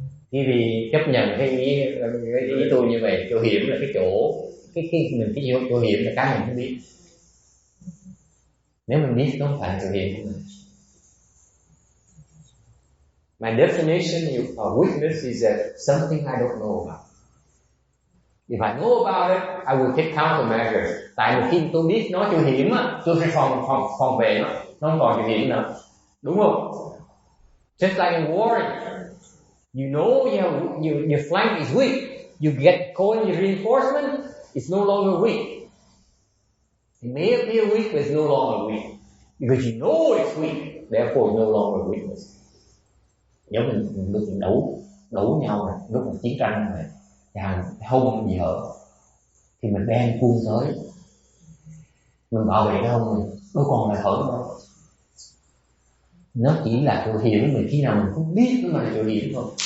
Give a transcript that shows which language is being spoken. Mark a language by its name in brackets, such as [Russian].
[Vietnamese] Thì chấp nhận cái ý tôi như vậy, chỗ hiểm là cái chỗ chỗ hiểm là cái mình không biết. Nếu mình biết nó không phải là chỗ hiểm của mình. [English] My definition of weakness is that something I don't know about. If I know about it, I will take countermeasures. [Vietnamese] Tại một khi tôi biết nó chỗ hiểm á, tôi sẽ phòng vệ nó không còn chỗ hiểm nữa. Đúng không? [English] Just like in warring. You know your flank is weak. You call in your reinforcement, it's no longer weak. It may appear weak, but it's no longer weak. Because you know it's weak, therefore it's no longer weakness. [Vietnamese] Giống mình lúc mình đấu nhau này, lúc mình chiến tranh này, chàng hông gì hở, thì mình đem quân tới, mình bảo vệ cái hông mình, đâu còn là hở đâu. Nó chỉ là chỗ hiểm mình khi nào mình không biết nó là chỗ hiểm thôi.